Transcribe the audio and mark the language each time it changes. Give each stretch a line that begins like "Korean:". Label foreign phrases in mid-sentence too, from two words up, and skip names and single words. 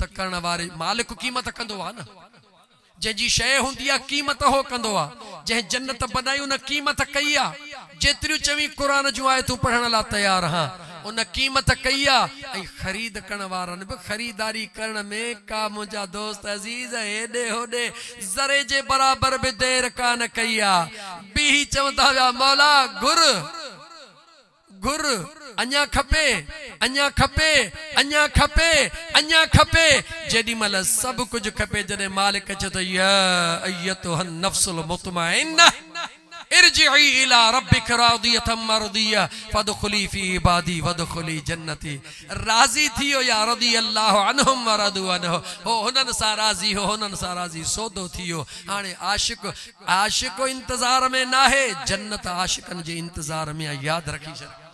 Sindhi: करण वारे मालिक क़ीमत कंदो आहे न जंहिंजी शइ हूंदी आहे क़ीमत हो कंदो आहे जंहिं जन्नत बनाई उन क़ीमत कई आहे जेतिरियूं चवी क़ुरान जूं आयतूं पढ़ण लाइ तयार हा उन क़ीमत कई आहे ऐं ख़रीद करण वारनि बि ख़रीदारी करण में का मुंहिंजा दोस्त अज़ीज़ हेॾे होॾे ज़रे जे बराबर बि देर कान कई आहे बि चवंदा हुआ मौला घुर अञा खपे अञा खपे अञा खपे अञा खपे जेॾी महिल सभु कुझु खपे जॾहिं मालिक चए थो
Arabic: يا أيتها النفس المطمئنة ارجعي إلى ربك راضية مرضية فادخلي في عبادي وادخلي جنتي
Sindhi: राज़ी थियो या
Arabic: رضي الله عنهم ورضوا عنه
Sindhi: हो हुननि सां राज़ी हो हुननि सां राज़ी सौदो थियो हाणे आशिक इंतज़ार में नाहे जन्नत आशिकनि जे इंतज़ार में यादि रखी छॾ